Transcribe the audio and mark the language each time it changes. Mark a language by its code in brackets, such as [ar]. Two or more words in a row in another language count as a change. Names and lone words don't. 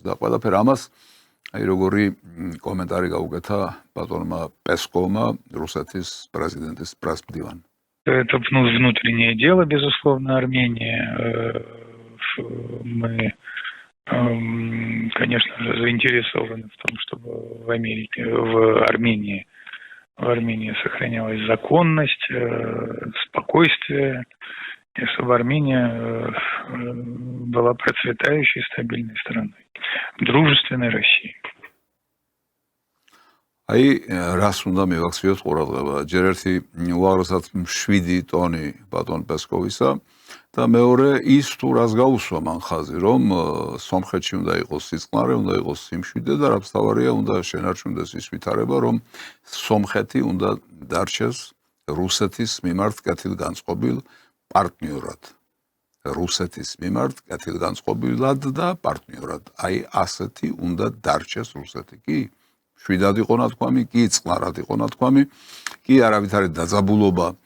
[ka] და ყველაფერ ამას აი როგორი კომენტარი გაუკეთა ბატონმა პესკოვმა, русეთის პრეზიდენტის პრესმდივანმა. [ru] Это внутреннее дело, безусловно, Армении. Мы, конечно же, заинтересованы в том, чтобы в Армении сохранялась законность, спокойствие, и чтобы Армения была процветающей, стабильной страной, дружественной Россией. [ka] აი რას უნდა მივაქციოთ ყურადღება ჯერ ერთი უაღრესად 7 ტონი ბატონ პესკოვისა და მეორე ის თუ რას გაუსვა მან ხაზი რომ სომხეთში უნდა იყოს სიწყნარე უნდა იყოს სიმშვიდე და რაც თავარია უნდა შენარჩუნდეს ის ვითარება რომ სომხეთი უნდა დარჩეს რუსეთის მიმართ კეთილგანწყობილ პარტნიორად რუსეთის მიმართ კეთილგანწყობილად და პარტნიორად აი ასეთი უნდა დარჩეს რუსეთი კი შვიდად იყო ნათქვამი, კი წყნარად იყო ნათქვამი, კი არავითარი დაძაბულობა